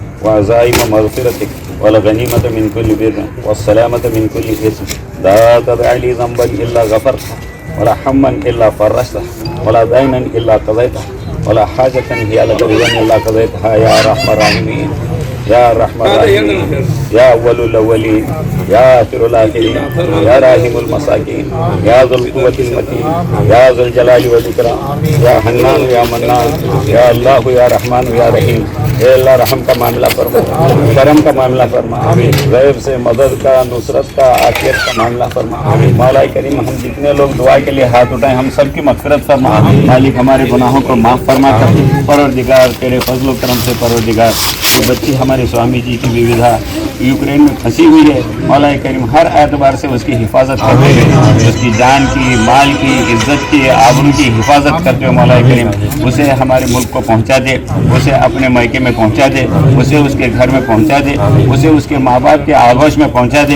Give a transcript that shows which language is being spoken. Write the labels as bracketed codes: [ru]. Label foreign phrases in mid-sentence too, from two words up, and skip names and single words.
[ar] وعزائم مغفرتك والغنيمة من كل بر والسلامة من كل إثم لا تدع لي ذنبا إلا غفرته ولا هما إلا فرجته ولا دينا إلا قضيته ولا حاجة هي لك رضا إلا قضيتها يا رحمان رحيم يا رحمان رحيم يا أول الأولين يا آخر الآخرين يا راحم المساكين يا ذا القوة المتين يا ذا الجلال والإكرام يا حنان يا منان يا الله يا رحمان يا رحيم. [ur] اے اللہ رحم کا معاملہ فرما، کرم کا معاملہ فرما، غیب سے مدد کا، نصرت کا، آخرت کا معاملہ فرما. مولا کریم ہم جتنے لوگ دعا کے لیے ہاتھ اٹھائے ہم سب کی مغفرت فرما. مالک ہمارے گناہوں کو معاف فرما کر۔ پروردگار تیرے فضل کرم سے پروردگار جو بچی ہمارے سوامی جی کی ودھیا یوکرین میں پھنسی ہوئی ہے، مولا کریم ہر اعتبار سے اس کی حفاظت کرتے ہوئے، اس کی جان کی، مال کی، عزت کی، آبرو کی حفاظت کرتے ہوئے مولا کریم اسے ہمارے ملک کو پہنچا دے، اسے اپنے میکے میں پہنچا دے، اسے اس کے گھر میں پہنچا دے، اسے اس کے ماں باپ کے آغوش میں پہنچا دے.